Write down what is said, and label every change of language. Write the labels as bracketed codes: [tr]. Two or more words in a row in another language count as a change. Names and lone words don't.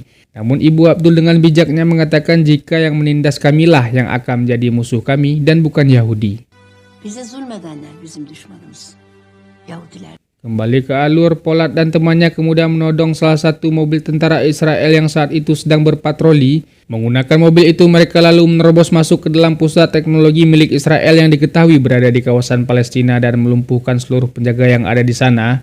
[id] Namun ibu Abdul dengan bijaknya mengatakan jika yang menindas kamilah yang akan menjadi musuh kami dan bukan Yahudi. [tr] Bize zulmedenler bizim düşmanımız. Yahudiler. [id] Kembali ke alur, Polat dan temannya kemudian menodong salah satu mobil tentara Israel yang saat itu sedang berpatroli. Menggunakan mobil itu mereka lalu menerobos masuk ke dalam pusat teknologi milik Israel yang diketahui berada di kawasan Palestina dan melumpuhkan seluruh penjaga yang ada di sana.